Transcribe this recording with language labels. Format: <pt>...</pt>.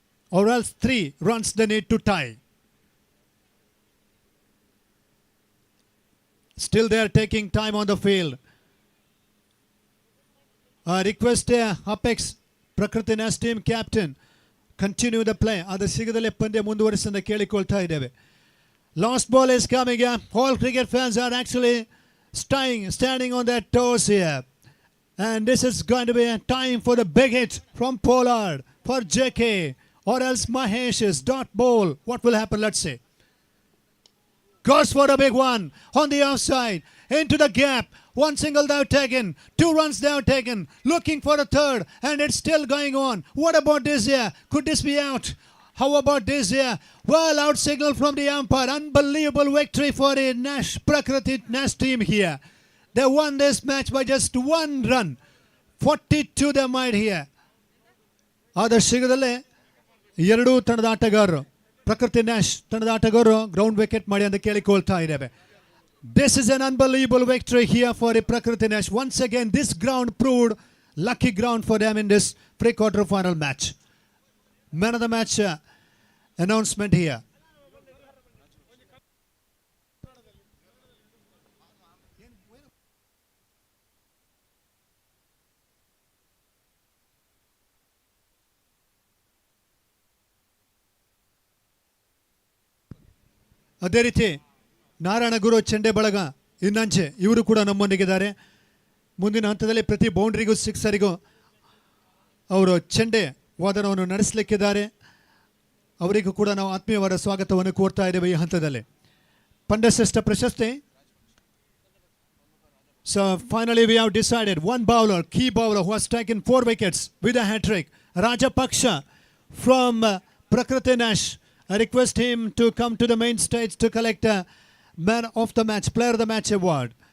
<en>Or else 3 runs they need to tie. Still they are taking time on the field. Request Apex Prakriti Nest team captain. Continue the play.</en> <kn>ಅದು ಸಿಗದಲ್ಲೇ ಪಂದ್ಯ ಮುಂದುವರಿಸಲು ಕೇಳಿಕೊಳ್ತಾ ಇದ್ದೇವೆ.</kn> <en>Last ball is coming up. All cricket fans are actually standing on their toes here. And this is going to be a time for the big hit from Pollard for JK. Or else Mahesh's dot ball. What will happen? Let's see. Goes for a big one on the outside. Into the gap. 1 single now taken. 2 runs now taken. Looking for a third. And it's still going on. What about this here? Could this be out? How about this here? Well, out signal from the umpire. Unbelievable victory for the Prakriti Nash team here. They won this match by just 1 run. 42 they made here.</en> <kn>ಆದ ಸಿಗದಲ್ಲೇ 2 ತಂಡದ ಆಟಗಾರರು ಪ್ರಕೃತಿ Nash ತಂಡದ ಆಟಗಾರರು ground wicket ಮಾಡಿ ಅಂತ ಕೇಳಿಕೊಳ್ತಾ ಇದ್ದೇವೆ.</kn> <en>This is an unbelievable victory here for the Prakriti Nash. Once again, this ground proved lucky ground for them in this pre-quarter final match. Man of the match announcement here.</en> <kn>ಅದೇ ರೀತಿ ನಾರಾಯಣಗುರು ಚೆಂಡೆ ಬಳಗ ಇನ್ನಂಚೆ ಇವರು ಕೂಡ ನಮ್ಮೊಂದಿಗಿದ್ದಾರೆ. ಮುಂದಿನ ಹಂತದಲ್ಲಿ ಪ್ರತಿ ಬೌಂಡ್ರಿಗೂ ಸಿಕ್ಸರಿಗೂ ಅವರು ಚೆಂಡೆ ವಾದನವನ್ನು ನಡೆಸಲಿಕ್ಕಿದ್ದಾರೆ. ಅವರಿಗೂ ಕೂಡ ನಾವು ಆತ್ಮೀಯವಾದ ಸ್ವಾಗತವನ್ನು ಕೋರ್ತಾ ಇದ್ದೇವೆ ಈ ಹಂತದಲ್ಲಿ. ಪಂದ್ಯಶ್ರೇಷ್ಠ ಪ್ರಶಸ್ತಿ.</kn> <en>So finally we have decided one bowler, key bowler who has taken 4 wickets with a hat-trick, Rajapaksha from Prakriti Nash. I request him to come to the main stage to collect a Man of the Match, Player of the Match award.</en>